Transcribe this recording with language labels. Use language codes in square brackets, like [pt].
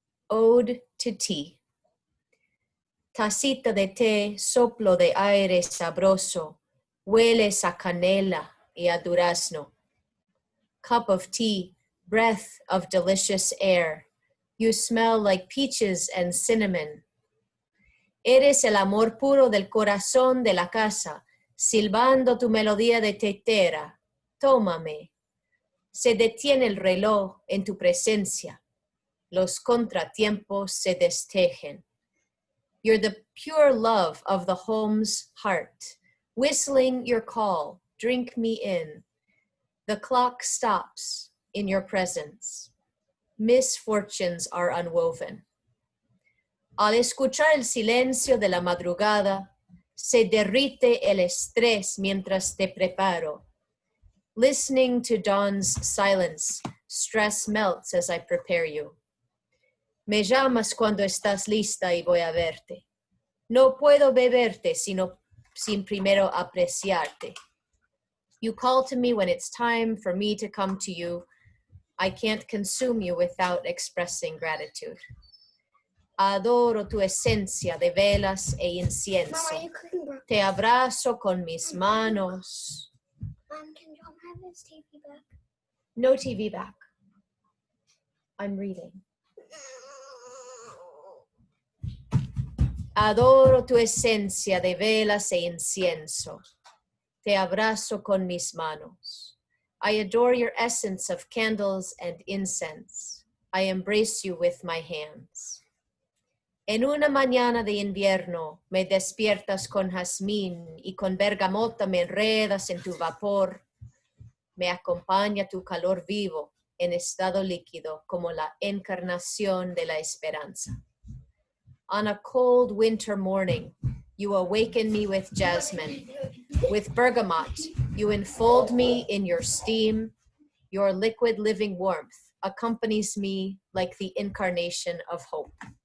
[en] Ode to tea. [es] Tacita de té, soplo de aire sabroso, hueles a canela y a durazno. [en] Cup of tea, breath of delicious air. You smell like peaches and cinnamon. [es] Eres el amor puro del corazón de la casa, silbando tu melodía de tetera. Tómame. Se detiene el reloj en tu presencia. Los contratiempos se destejen. [en] You're the pure love of the home's heart. Whistling your call, drink me in. The clock stops in your presence. Misfortunes are unwoven. [es] Al escuchar el silencio de la madrugada, se derrite el estrés mientras te preparo. [en] Listening to dawn's silence, stress melts as I prepare you. [es] Me llamas cuando estás lista y voy a verte. No puedo beberte sin primero apreciarte. [en] You call to me when it's time for me to come to you. I can't consume you without expressing gratitude. [es] Adoro tu esencia de velas e incienso. [en] Mama, [es] Te abrazo con mis manos. [en] can John have his TV back? No TV back. I'm reading. [es] Adoro tu esencia de velas e incienso. Te abrazo con mis manos. [en] I adore your essence of candles and incense. I embrace you with my hands. [es] En una mañana de invierno me despiertas con jazmín y con bergamota me enredas en tu vapor. Me acompaña tu calor vivo en estado líquido como la encarnación de la esperanza. [en] On a cold winter morning, you awaken me with jasmine. With bergamot, you enfold me in your steam. Your liquid living warmth accompanies me like the incarnation of hope.